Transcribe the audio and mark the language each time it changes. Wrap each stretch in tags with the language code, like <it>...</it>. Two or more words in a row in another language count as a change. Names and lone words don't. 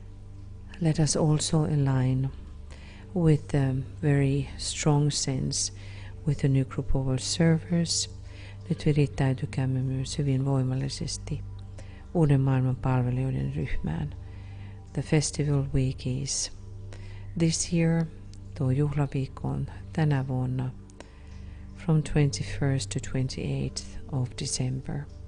<en>us also align with the very strong sense with the new group of observers.</en> <fi>Nyt virittäytykäämme myös hyvin voimallisesti uuden maailman palvelijoiden ryhmään.</fi> <en>The festival week is this year,</en> <fi>tuo juhlaviikko on tänä vuonna,</fi> <en>from 21st to 28th of December.</en>